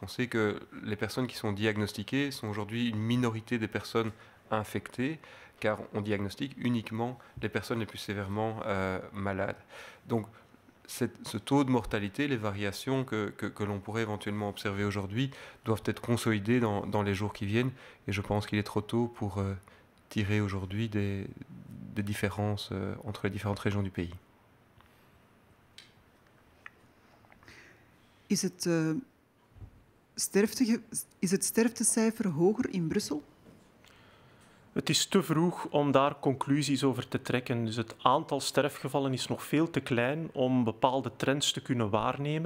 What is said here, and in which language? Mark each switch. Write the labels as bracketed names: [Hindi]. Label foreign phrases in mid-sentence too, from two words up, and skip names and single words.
[French] On sait que les personnes qui sont diagnostiquées sont aujourd'hui une minorité des personnes infectées, car on diagnostique uniquement les personnes les plus sévèrement malades. Donc, ce taux de mortalité, les variations que l'on pourrait éventuellement observer aujourd'hui, doivent être consolidées dans les jours qui viennent. Et je pense qu'il est trop tôt pour tirer aujourd'hui des différences entre les différentes régions du pays. [Dutch] Is het sterftecijfer hoger in Brussel? Het is te vroeg om daar conclusies over te trekken. Dus het aantal sterfgevallen is nog veel te klein om bepaalde trends te kunnen waarnemen.